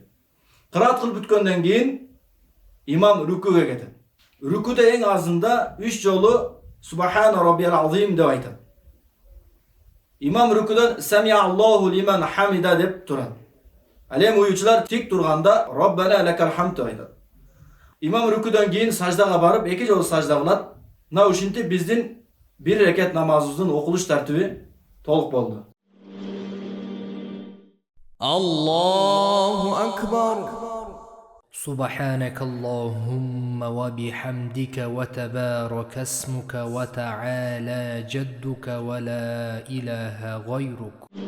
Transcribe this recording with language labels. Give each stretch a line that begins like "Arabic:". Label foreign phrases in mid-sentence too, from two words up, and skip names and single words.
Kyrgyz: Кыраат кылып бүткөндөн кийин имам рүкүгө кетет. Рүкүдө эң азында 3 жолу
Arabic: سبحان ربي العظيم
Kyrgyz: деп айтат. Имам рүкүдөн
Arabic: سمع الله لمن حمده
Kyrgyz: деп турат. Ал эми уюучулар тик турганда
Arabic: ربنا لك الحمد
Kyrgyz: деп айтат. Имам рүкүдөн кийин саждага барып 2 жолу сажда кылат. Мына ушинтип биздин бир рекет намазыбыздын окулуш тартиби толук болду.
Arabic: الله أكبر. سبحانك اللهم وبحمدك وتبارك اسمك وتعالى جدك ولا إله غيرك.